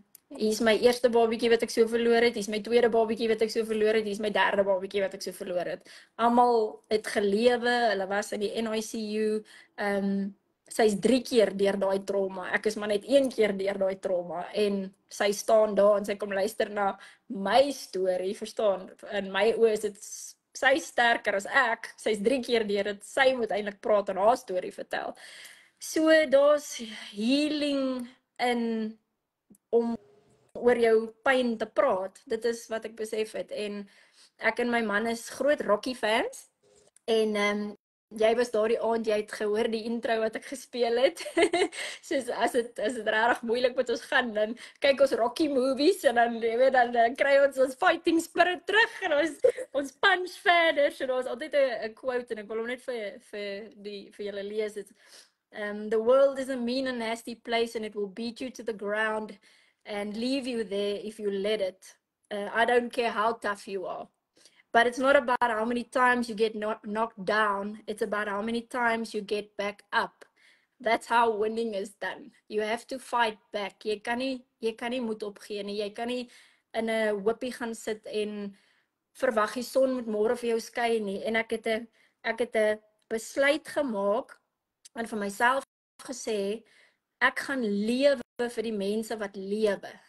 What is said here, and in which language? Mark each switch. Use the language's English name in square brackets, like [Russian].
[Afrikaans] Hier is my eerste babietjie wat ek so verloor het. Hier is my tweede babietjie wat ek so verloor het. Hier is my derde babietjie wat ek so verloor het. Almal het gelewe. Hulle was in die NICU. Sy's 3 keer deur daai trauma. Ek is maar net 1 keer deur daai trauma en sy staan daar en sy kom luister na my storie, verstaan? In my oë is dit sy sterker as ek. Sy's 3 keer deur dit. Sy moet eintlik praat en haar storie vertel. So daar's healing in om oor jou pyn te praat. Dit is wat ek besef het en ek en my man is groot Rocky fans en jy was daardie aand, jy het gehoor die intro wat ek gespeel het. Soos as dit regtig moeilik met ons gaan, dan kyk ons Rocky movies en dan dan kry ons [English] fighting spirit [Afrikaans] terug en ons punch verder. So daar's altyd 'n quote en ek wil hom net vir julle lees. [English] The world is a mean and nasty place and it will beat you to the ground and leave you there if you let it. I don't care how tough you are. But it's not about how many times you get knocked down. It's about how many times you get back up. That's how winning is done. You have to fight back. [Afrikaans] Jy kan nie moed opgee nie. Jy kan nie in 'n hoopie gaan sit en verwag die son moet môre vir jou skyn nie. En ek het 'n besluit gemaak en vir myself gesê ek gaan lewe vir die mense wat lewe.